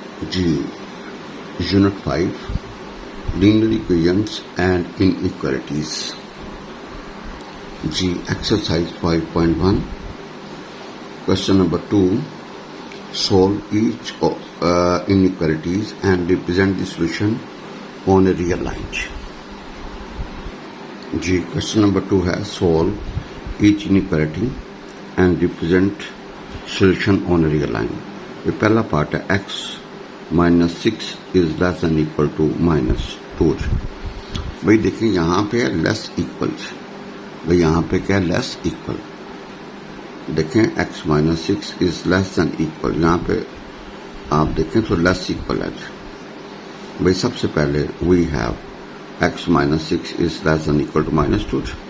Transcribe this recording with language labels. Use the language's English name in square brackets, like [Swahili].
[English] جی unit 5 linear equations and inequalities. جی exercise 5.1 question number 2. Solve each inequalities and represent the solution on a real line. [Hindi] Ji question number 2 है [English] solve each inequality and represent solution on a real line. [Hindi] ये पहला part है [English] x minus 6 is less than equal to minus 2. [Hindi] भाई देखिए यहाँ पे है less equal. भाई यहाँ पे क्या है less equal. [English] देखें x minus 6 is less than equal. [Hindi] यहाँ पे आप देखें तो [English] Less equal है. [Hindi] भाई सबसे पहले [English] We have x minus 6 is less than equal to minus 2.